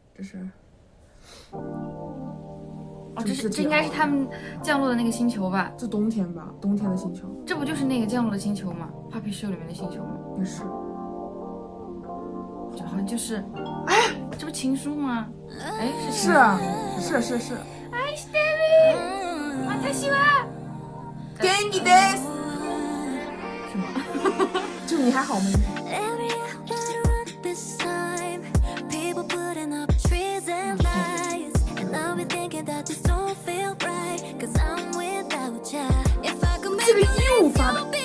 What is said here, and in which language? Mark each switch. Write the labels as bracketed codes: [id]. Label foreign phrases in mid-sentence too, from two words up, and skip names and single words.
[zh] 这应该是他们降落的那个星球吧？这冬天吧，冬天的星球。这不就是那个降落的星球吗 ？Puppy Show 里面的星球吗？也是。这好像就是，哎，这不情书吗？哎，是啊，是。 [ja] 爱してる，私は元気です。 [zh] 是吗？就你还好吗？这个衣物发的。